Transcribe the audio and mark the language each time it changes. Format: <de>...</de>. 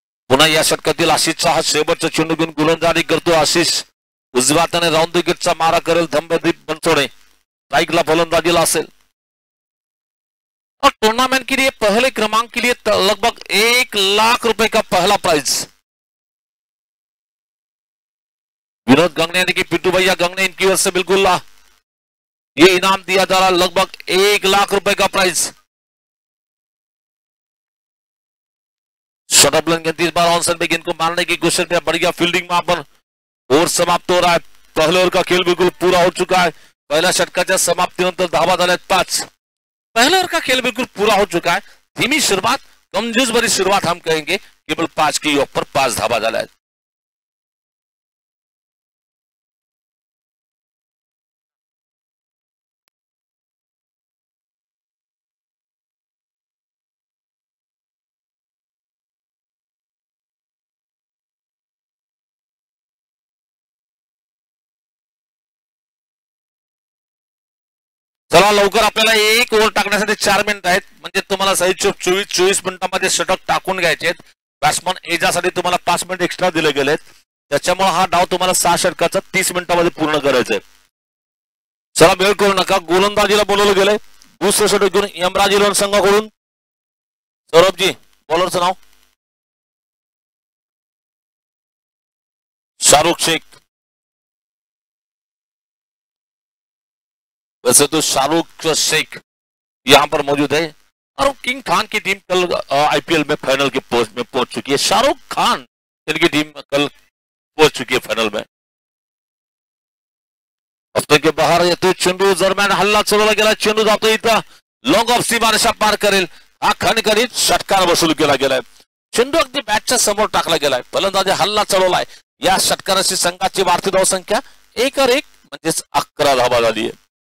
<mr>पुन्हा या षटकातील आशिषचा हा शेवटचा चेंडू घेऊन गोलंदाजी करतो आशिष। उजव्या हाताने राउंड विकेटचा मारा करेल दंपदीप बनसोडे, स्ट्राइकला फलंदाजीला असेल।</mr> <hi>और टूर्नामेंट के लिए पहले क्रमांक के लिए लगभग 1 लाख रुपए का पहला प्राइज विनोद गंगने यानी कि पिट्टू भैया गंगने, इनकी ओर से बिल्कुल ये इनाम दिया जा रहा है, लगभग 1 लाख रुपए का प्राइज। शॉर्ट गेंद इस बार ऑन पे गेंद को मारने की कोशिश में बढ़िया फील्डिंग में अपन ओवर समाप्त हो रहा है। पहले ओवर का खेल बिल्कुल पूरा हो चुका है।</hi> <mr>पहिल्या षटकाच्या समाप्तीनंतर धावा झाल्यात 5।</mr> <hi>पहले ओवर का खेल बिल्कुल पूरा हो चुका है। धीमी शुरुआत, कमजोर भरी शुरुआत हम कहेंगे, केवल 5 की ऊपर 5</hi> <mr>धावा झाल्या आहेत। चला लवकर आपल्याला 1 ओव्हर टाकण्यासाठी 4 मिनिट आहेत, म्हणजे तुम्हाला सही 24 मिनिटांमध्ये षटक टाकून घ्यायचे आहेत। बॅट्समन एजासाठी तुम्हाला 5 मिनिट एक्स्ट्रा दिले गेलेत, त्याच्यामुळे हा डाव तुम्हाला 6 षटकाचा 30 मिनिटांमध्ये पूर्ण करायचा आहे। चला वेळ करू नका, गोलंदाजीला बोलवलं गेलंय। दुसरं षटक घेऊन यमराज 11 संघाकडून सौरभजी बॉलरचं नाव</mr> <hi>शाहरुख शेख, वैसे तो शाहरुख शेख यहाँ पर मौजूद है और किंग खान की टीम कल आईपीएल में फाइनल के पोस्ट में पहुंच चुकी है। शाहरुख खान इनकी टीम कल पहुंच चुकी है फाइनल में।</hi> <mr>के बाहेर येतोय चेंडू, दरम्यान हल्ला चढवला गेला, चेंडू जातो इथं लॉंग ऑफ सीमारेषा पार करेल हा खणखणीत षटकार वसूल केला गेलाय। चेंडू अगदी बॅटच्या समोर टाकला गेलाय, फलंदाजी हल्ला चढवलाय। या षटकाराची संघाची वाढती धावसंख्या 1-1 म्हणजेच 11 धावा झाली आहे।</mr>